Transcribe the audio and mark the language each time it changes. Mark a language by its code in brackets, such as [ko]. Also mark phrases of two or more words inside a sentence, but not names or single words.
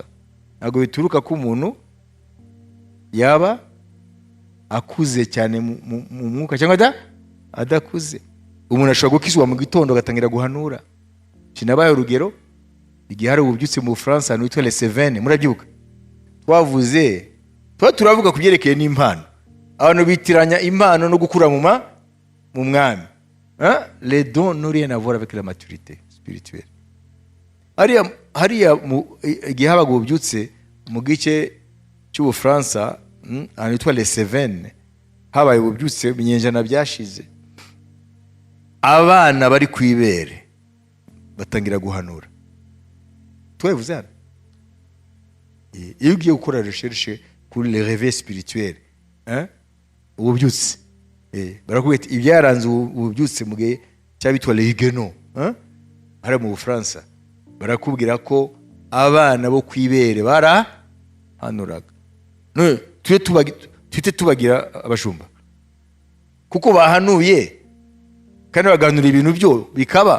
[rw] Ntabwo bituruka ko umuntu yaba akuze cyane mu mwuka cyangwa adakuze. Umuntu ashobora gukizwa mu gitondo agatangira guhanura. Kinabaye urugero igihe hari ububyutse mu Bufaransa witwa Les Cévennes, murabyibuka? Twavuze turavuga kubyerekeye n'impano. Abantu bitiranya impano no gukura mu mwami. [fr] Les dons n'ont rien à voir avec la maturité spirituelle. [rw] Hariya igihe habaga ububyutse mu gice cy'Ubufaransa witwa Les Cévennes, habaye ububyutse mu binyejana byashize. Abana bari ku ibere batangira guhanura. Twavuze hano, iyo ugiye gukora recherche kuri [fr] les réveils spirituels, [rw] ububyutse, barakubwira ibyaranze ububyutse mu gihe cyabitwa les Huguenots, hari mu Bufaransa, barakubwira ko abana bo ku ibere barahanuraga. Tujye tubagira abashumba, kuko bahanuye kandi baganura ibintu byo bikaba.